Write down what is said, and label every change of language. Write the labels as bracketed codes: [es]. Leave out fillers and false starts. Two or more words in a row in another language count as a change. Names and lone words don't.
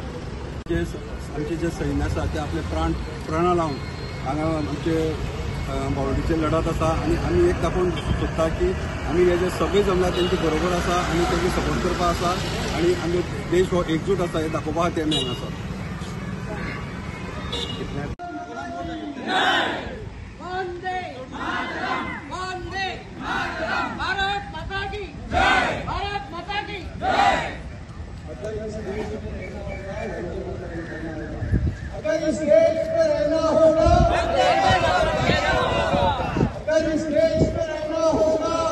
[kok] आमचे जे सैन्य आसा ते आपले प्राणा लावन हांगा आमचे बावडीचे लढत आसा आणि आमी एक दाखोवन सोदता की आमी हे जे सगळे जमला तेंचे बरोबर आसा आनी तेंचे सपोर्ट करपा आसा आणि आमचो देश हो एकजूट आसा हे दाखोवपा खातीर आमी हांगा आसा। [hi] वंदे मातरम वंदे मातरम भारत माता की जय भारत माता की जय। अगर इस देश में रहना होगा अगर इस देश में रहना होगा